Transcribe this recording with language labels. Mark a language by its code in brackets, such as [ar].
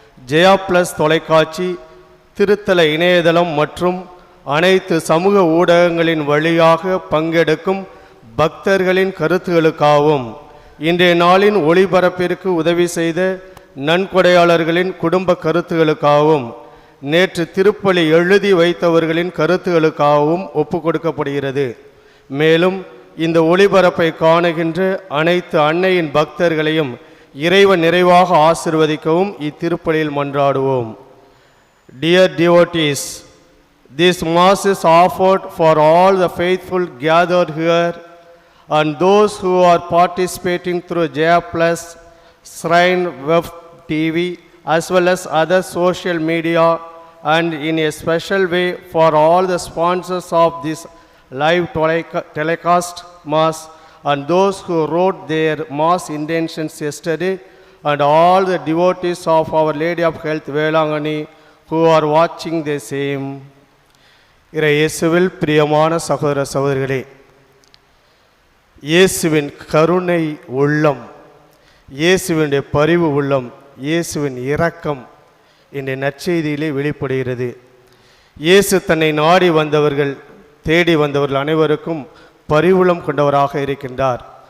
[ta] Jaya plus தொலைக்காட்சி, திருத்தல இணையதளம் மற்றும் அனைத்து சமூக ஊடகங்களின் வழியாக பங்கெடுக்கும் பக்தர்களின் கருத்துகளுக்காகவும் இன்றைய நாளின் ஒளிபரப்பிற்கு உதவி செய்த நன்கொடையாளர்களின் குடும்ப கருத்துகளுக்காகவும் நேற்று திருப்பலி எழுதி வைத்தவர்களின் கருத்துகளுக்காகவும் ஒப்பு கொடுக்கப்படுகிறது. மேலும் இந்த ஒளிபரப்பை காணுகின்ற அனைத்து அன்னையின் பக்தர்களையும் இறைவன் நிறைவாக ஆசிர்வதிக்கவும் இத்திருப்பலியில் மன்றாடுவோம். [en] Dear devotees, this Mass is offered for all the faithful gathered here and those who are participating through Jaya Plus, Shrine Web TV as well as other social media, and in a special way for all the sponsors of this live telecast Mass and those who wrote their Mass intentions yesterday, and all the devotees of Our Lady of Health Velangani who are watching the same. [ta] இறை இயேசுவில் பிரியமான சகோதர சகோதரிகளே, இயேசுவின் கருணை உள்ளம், இயேசுவினுடைய பரிவு உள்ளம், இயேசுவின் இரக்கம் இன்றைய நற்செய்தியிலே வெளிப்படுகிறது. இயேசு தன்னை நாடி வந்தவர்கள், தேடி வந்தவர்கள் அனைவருக்கும் பரிவுளம் கொண்டவராக இருக்கின்றார்.